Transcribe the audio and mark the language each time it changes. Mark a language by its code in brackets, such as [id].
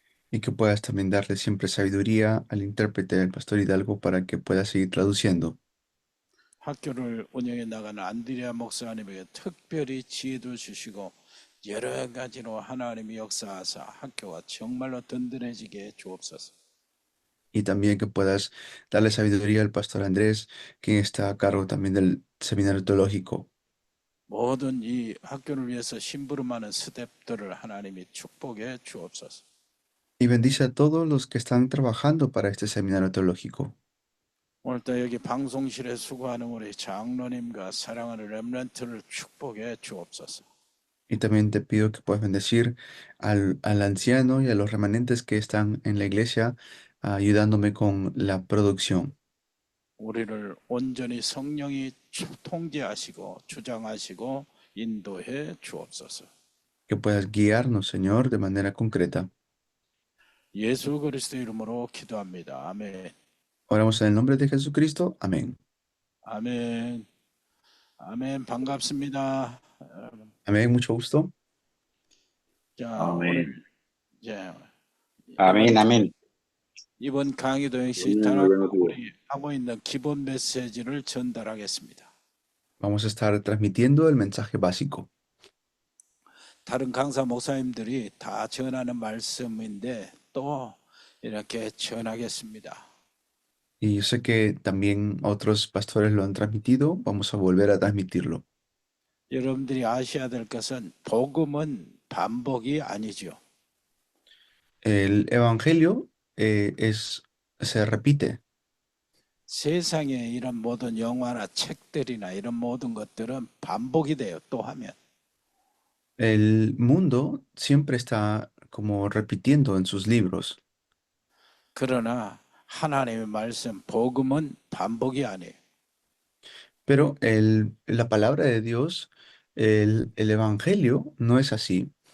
[es] Y que puedas también darle siempre sabiduría al intérprete, al pastor Hidalgo, para que pueda seguir traduciendo. [ko] 학교를 운영해 나가는 안드레아 목사님에게 특별히 지혜도 주시고 여러 가지로 하나님이 역사하사 학교가 정말로 든든해지게 주옵소서. [es] Y también que puedas darle sabiduría al pastor Andrés, quien está a cargo también del seminario teológico. [ko] 모든 이 학교를 위해서 심부름하는 스태프들을 하나님이 축복해 주옵소서. [es] Y bendice a todos los que están trabajando para este seminario teológico. [ko] 오늘도 여기 방송실에 수고하는 우리 장로님과 사랑하는 렘넌트를 축복해 주옵소서. [es] Y también te pido que puedas bendecir al anciano y a los remanentes que están en la iglesia ayudándome con la producción. [ko] 우리를 온전히 성령이 통제하시고 주장하시고 인도해 주옵소서. [es] que puedas guiarnos, Señor, de manera concreta. [ko] 예수 그리스도 이름으로 기도합니다. 아멘. [es] Oramos en el nombre de Jesucristo. Amén. [ko] 아멘. 아멘. 반갑습니다. 여러분. [es] Amén, mucho gusto. [ko] 자, 오늘 [es] Amén. [ko] 이제 [es] Amén, amén. [ko] 이번 강의도 역시 [es] Muy [ko] 다른 [es] buenos días. [ko] 우리 하고 있는 기본 메시지를 전달하겠습니다. [es] Vamos a estar transmitiendo el mensaje básico. [ko] 다른 강사 목사님들이 다 전하는 말씀인데 또 이렇게 전하겠습니다. [es] Y yo sé que también otros pastores lo han transmitido. Vamos a volver a transmitirlo. [ko] 여러분들이 아셔야 될 것은 복음은 반복이 아니죠. [es] El evangelio se repite. [ko] 세상에 이런 모든 영화나 책들이나 이런 모든 것들은 반복이 돼요. 또 하면. [es] El mundo siempre está como repitiendo en sus libros, [ko] 그러나 하나님의 말씀 복음은 반복이 아니에요. [es] pero la palabra de Dios, el evangelio no es así.